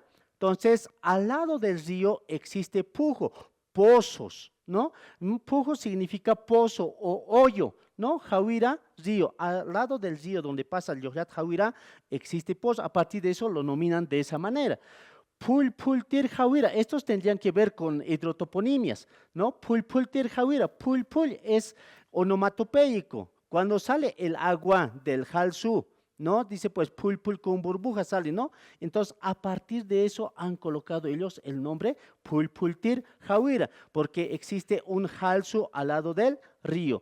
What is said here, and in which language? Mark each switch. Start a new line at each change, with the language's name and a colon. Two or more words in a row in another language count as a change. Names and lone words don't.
Spanish: Entonces, al lado del río existe Pujo, pozos, ¿no? Pujo significa pozo o hoyo, ¿no? Hawira, río. Al lado del río donde pasa el Lojlat Hawira existe pozo. A partir de eso lo nominan de esa manera. Pultir Hawira, estos tendrían que ver con hidrotoponimias, ¿no? Pultir Hawira, pul es onomatopeico. Cuando sale el agua del Jalsú, ¿no? Dice pues pul pul con burbuja sale, ¿no? Entonces a partir de eso han colocado ellos el nombre Pulpultir Jawira, porque existe un jalso al lado del río.